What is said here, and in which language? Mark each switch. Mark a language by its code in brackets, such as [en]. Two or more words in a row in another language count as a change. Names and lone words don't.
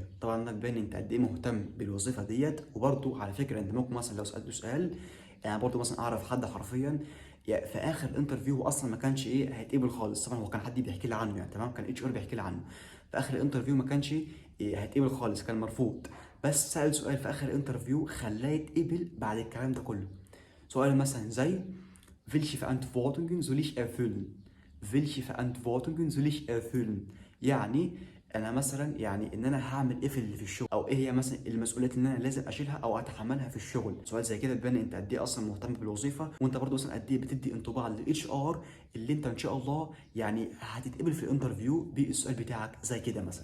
[ar] طبعا انك باين انت قد ايه مهتم بالوظيفه ديت. وبرده على فكره انت ممكن مثلا لو سالته سؤال يعني برضه مثلا اعرف حد حرفيا يعني في اخر الانترفيو هو اصلا ما كانش ايه هيتقبل خالص. طبعا هو كان حد بيحكي لي عنه يعني. تمام. كان اتش ار بيحكي لي عنه. في اخر الانترفيو ما كانش إيه هيتقبل خالص. كان مرفوض. بس سال سؤال في اخر الانترفيو خلاه يتقبل بعد الكلام ده كله. سؤال مثلا زي [de] welche Verantwortungen soll ich erfüllen? welche Verantwortungen soll ich erfüllen؟ [ar] يعني انا مثلا يعني ان انا هعمل ايه في الشغل او ايه هي مثلا المسؤوليات اللي انا لازم اشيلها او اتحملها في الشغل. سؤال زي كده تبان انت قد ايه اصلا مهتم بالوظيفه. وانت برضه اصلا قد ايه بتدي انطباع للاتش ار اللي انت ان شاء الله يعني هتتقبل في الانترفيو بالسؤال بتاعك زي كده مثلا.